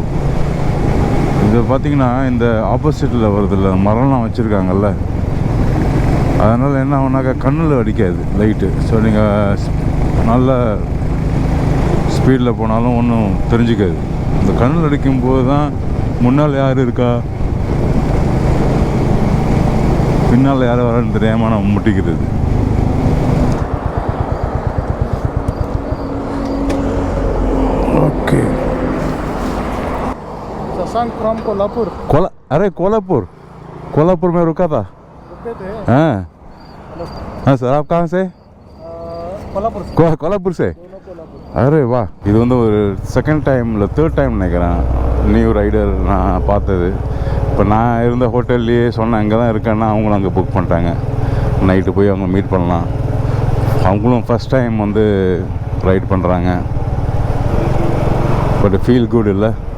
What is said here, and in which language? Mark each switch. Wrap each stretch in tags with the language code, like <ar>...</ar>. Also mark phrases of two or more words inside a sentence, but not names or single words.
<ta>இது பார்த்திங்கன்னா இந்த ஆப்போசிட்டில் வருதில்ல, மரம்லாம் வச்சுருக்காங்கல்ல, அதனால் என்ன ஆகுனாக்கா கண்ணில் அடிக்காது லைட்டு. ஸோ நீங்கள் நல்ல ஸ்பீடில் போனாலும் ஒன்றும் தெரிஞ்சுக்காது. இந்த கண்ணில் அடிக்கும்போது தான் முன்னால் யார் இருக்கா பின்னால் யார் வரான்னு தெரியாமல் நம்ம முட்டிக்கிறது.</ta> <hi>ओके. शशांक फ्रॉम कोल्हापुर. अरे कोल्हापुर में रुका था. रुके थे. हाँ सर, आप कहाँ से? कोल्हापुर से. अरे वाह.</hi> <ta>இது வந்து ஒரு</ta> <en>second time</en> <ta>இல்லை</ta> <en>third time</en> <ta>நினைக்கிறேன்</ta> <en>new rider</en> <ta>நான் பார்த்தது. இப்போ நான் இருந்த ஹோட்டல்லையே சொன்னேன் அங்கே தான் இருக்கேன்னா அவங்களும் அங்கே புக் பண்ணிட்டாங்க. நைட்டு போய் அவங்க மீட் பண்ணலாம். அவங்களும்</ta> <en>first time</en> <ta>வந்து ரைட் பண்ணுறாங்க.</ta> <en>But feel good இல்லை.</en>